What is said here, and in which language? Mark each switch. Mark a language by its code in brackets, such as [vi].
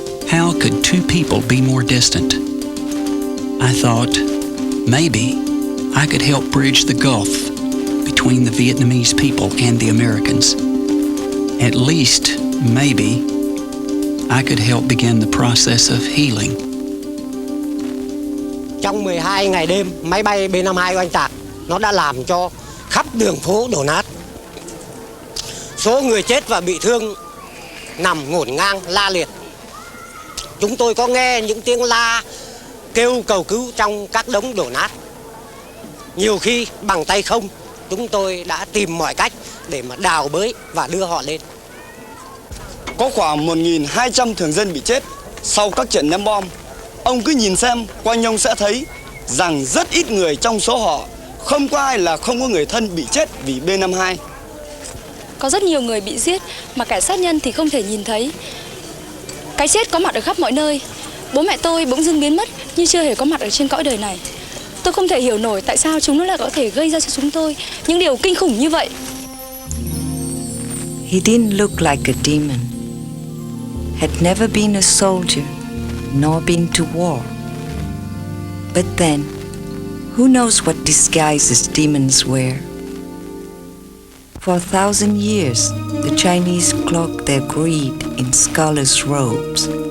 [en] How could two people be more distant? I thought maybe I could help bridge the gulf between the Vietnamese people and the Americans. At least, maybe, I could help begin the process of healing. [vi] Trong 12 ngày đêm, máy bay B-52 oanh tạc, nó đã làm cho khắp đường phố đổ nát. Số người chết và bị thương nằm ngổn ngang la liệt. Chúng tôi có nghe những tiếng la kêu cầu cứu trong các đống đổ nát. Nhiều khi bằng tay không, chúng tôi đã tìm mọi cách để mà đào bới và đưa họ lên. Có khoảng 1.200 thường dân bị chết sau các trận ném bom. Ông cứ nhìn xem, quanh ông sẽ thấy rằng rất ít người trong số họ, không có ai là không có người thân bị chết vì B-52. Có rất nhiều người bị giết mà kẻ sát nhân thì không thể nhìn thấy. Cái chết có mặt ở khắp mọi nơi. Bố mẹ tôi bỗng dưng biến mất như chưa hề có mặt ở trên cõi đời này. Tôi không thể hiểu nổi tại sao chúng nó lại có thể gây ra cho chúng tôi những điều kinh khủng như vậy. [en] He didn't look like a demon, had never been a soldier, nor been to war. But then, who knows what disguises demons wear? For 1,000 years, the Chinese cloaked their greed in scholars' robes.